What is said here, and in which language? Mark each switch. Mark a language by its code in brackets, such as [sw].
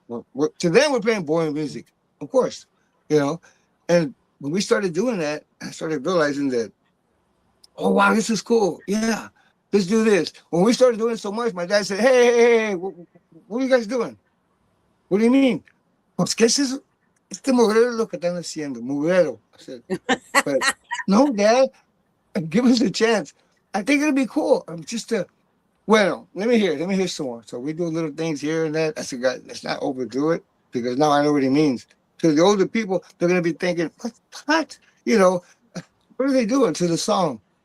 [en] To them, we're playing boring music, of course, you know. And when we started doing that, I started realizing that, oh wow, this is cool. Yeah, let's do this. When we started doing so much, my dad said, hey, what are you guys doing? What do you mean? [es] Pues, ¿qué es eso? Este mugrero es lo que están haciendo, mugrero. [en] I said, but no, Dad, give us a chance. I think it'll be cool. Just to Well, let me hear some more. So we do little things here and that. I said, "God, let's not overdo it because now I know what he means." To the older people, they're going to be thinking, what? You know, what are they doing to the song?